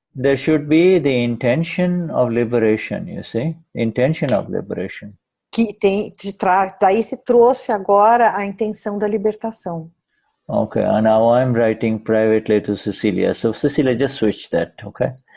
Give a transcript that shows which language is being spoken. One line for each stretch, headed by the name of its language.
English: There should be the intention of liberation, you see? Intention of liberation.
Portuguese: Que daí se trouxe agora a intenção da libertação.
English: Okay, and now I'm writing privately to Cecilia. So Cecilia, just switch that, okay?